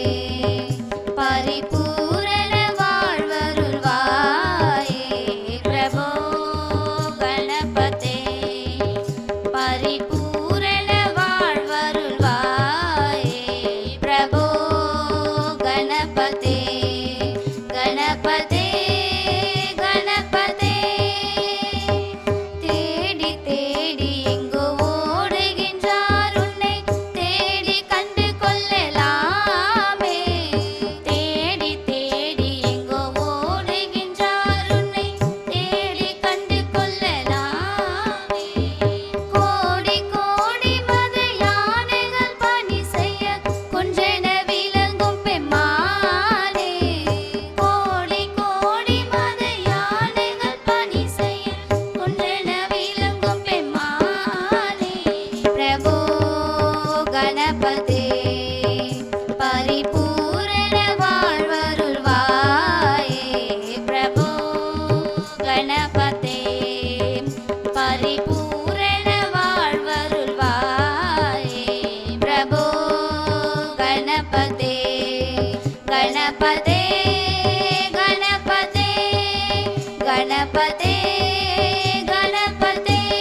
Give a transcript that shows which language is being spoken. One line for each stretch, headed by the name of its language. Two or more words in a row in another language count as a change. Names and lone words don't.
Sanskrit: परिपूर्ण வாழ்வருள்வாயே प्रभो गणपते परिपूर्ण வாழ்வருள்வாயே प्रभो गणपते गणपते गणपते
Tamil: தேடி தேடி எங்கோ ஓடுகின்றார் உன்னை தேடி கண்டு கொள்ளலாமே தேடி தேடி எங்கோ ஓடுகின்றார் உன்னை தேடி கண்டு கொள்ளலாமே கோடி கோடி மத யானைகள் பணி செய்ய கொன்றென விளங்கும் பெம்மானே கோடி கோடி மத யானைகள் பணி செய்ய கொன்றென விளங்கும் பெம்மானே
Sanskrit: प्रभो गणपते परिपूर्ण வாழ்வருள்வாயே प्रभो गणपते परिपूर्ण வாழ்வருள்வாயே प्रभो गणपते गणपते गणपते गणपते गणपते